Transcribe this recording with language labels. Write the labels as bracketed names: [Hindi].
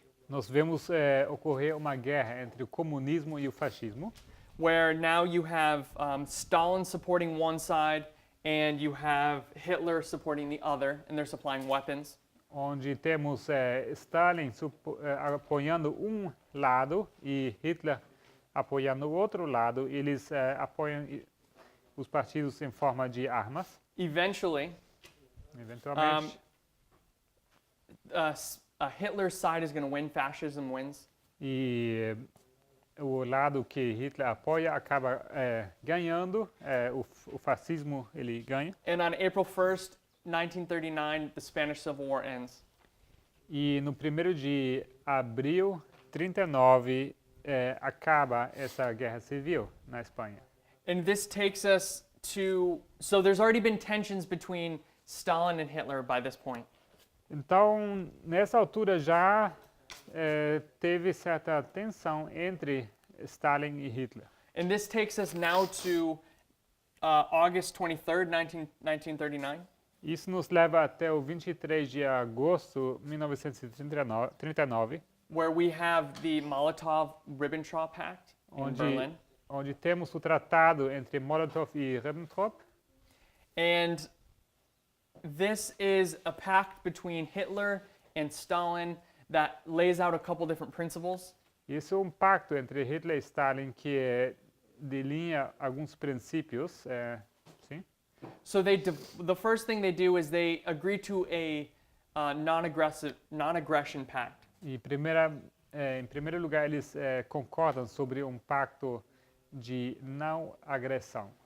[Portuguese] Nós vemos ocorrer uma guerra entre o comunismo e o fascismo, [English] where now you have Stalin supporting one side and you have Hitler supporting the other, and they're supplying weapons. [Portuguese] onde temos Stalin apoiando um lado e Hitler apoiando o outro lado. Eles apoiam os partidos em forma de armas. [English] Eventually, [Portuguese] Eventualmente, [English] Hitler's side is going to win, fascism wins. [Portuguese] e o lado que Hitler apoia acaba ganhando, o fascismo ele ganha. [English] And on April 1st, 1939, the Spanish Civil War ends. [Portuguese] E no 1º de abril de 39 acaba essa guerra civil na Espanha. [English] And this takes us to, so there's already been tensions between Stalin and Hitler by this point. [Portuguese] Então, nessa altura já teve certa tensão entre Stalin e Hitler. [English] And this takes us now to August 23rd, 1939. [Portuguese] Isso nos leva até o 23 de agosto de 1939, [English] Where we have the Molotov-Ribbentrop Pact in Berlin. [Portuguese] onde temos o tratado entre Molotov e Ribbentrop. [English] And this is a pact between Hitler and Stalin that lays out a couple different principles. [Portuguese] Isso é um pacto entre Hitler e Stalin que delinha alguns princípios. Sim? [English] So the first thing they do is they agree to a non-aggression pact. [Portuguese] E em primeiro lugar, eles concordam sobre um pacto de não agressão.